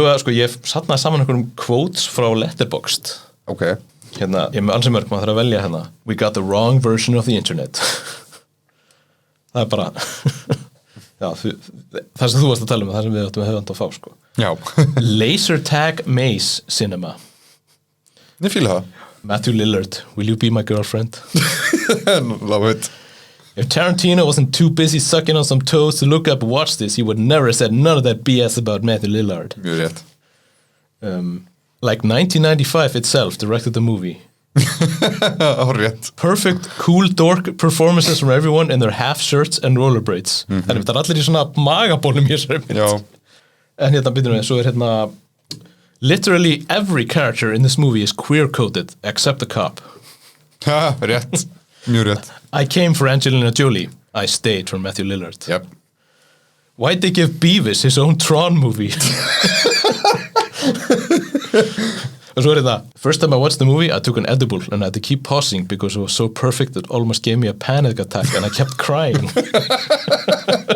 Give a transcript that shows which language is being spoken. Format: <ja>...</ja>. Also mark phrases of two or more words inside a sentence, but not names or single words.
<is>eitthvað, sko, ég satnaði saman einhverjum quotes frá Letterboxd. Ok. Hérna, ég með ansi mörg, maður þarf að velja hérna.</is> <en>We got the wrong version of the internet.</en> <is>Það bara, já, það sem þú varst að tala um, það sem við áttum að höfandi að fá, sko. Já.</is> <en>Laser Tag Maze Cinema.</en> <is>Ég fíla það.</is> <en>Matthew Lillard, will you be my girlfriend? Love it. If Tarantino wasn't too busy sucking on some toes to look up and watch this, he would never have said none of that BS about Matthew Lillard.</en> <is>Mjög rétt.</is> <en>Like 1995 itself directed the movie.</en> <is>Rétt.</is> <en>Perfect, cool dork performances from everyone in their half shirts and rollerblades.</en> <is>Þannig það allir í svona magabólum í þessari mynd. Já. En hérna byrjum við, svo hérna</is> <en>literally every character in this movie is queer-coded except the cop.</en> <is>Ha, rétt. Mjög rétt.</is> <en>I came for Angelina Jolie. I stayed for Matthew Lillard. Yep. Why'd they give Beavis his own Tron movie?</en> <is>Og svo þetta,</is> <en>first time I watched the movie, I took an edible and I had to keep pausing because it was so perfect that it almost gave me a panic attack and I kept crying.</en>